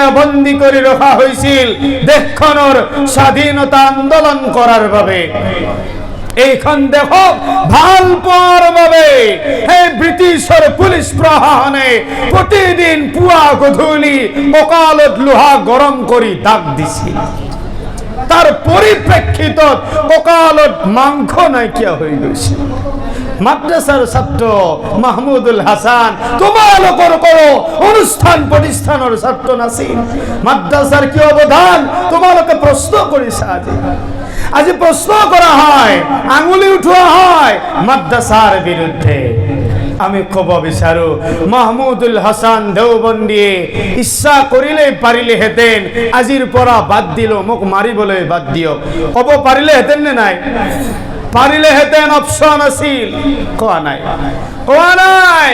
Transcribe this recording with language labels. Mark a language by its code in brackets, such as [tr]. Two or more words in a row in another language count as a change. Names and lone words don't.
[as] বন্দী কৰি ৰখা হৈছিল দেশখনৰ স্বাধীনতা আন্দোলন কৰাৰ বাবে এইখন দেশক ভাল পোৱাৰ বাবে এই ব্ৰিটিছৰ পুলিচ প্ৰশাসনে প্ৰতিদিন পুৱা গধূলি কঁকালত লোহা গৰম কৰি দাগ দিছিল তাৰ পৰিপ্ৰেক্ষিতত কঁকালত মাংস নাইকিয়া হৈ গৈছিল মাদ্রাসার ছাত্র মাহমুদুল হাসান তোমালোকৰ কোনো অনুষ্ঠান প্ৰতিষ্ঠানৰ ছাত্র নাছিল মাদ্রাসাৰ কি অৱদান তোমালোকে প্ৰশ্ন কৰিছা আজি প্ৰশ্ন কৰা হয় আঙুলি উঠোৱা হয় মাদ্রাসাৰ বিৰুদ্ধে আমি ক'ব বিচাৰো মাহমুদুল হাসান দেওবন্দিয়ে ইচ্ছা কৰিলে পাৰিলেহেঁতেন আজিৰ পৰা বাদ দিলো মোক মাৰিবলৈ বাদ দিয়ক ক'ব পাৰিলেহেঁতেন নে নাই পাৰিলে হেঁতেন অপশ্যন আছিল, কোৱা নাই, কোৱা নাই।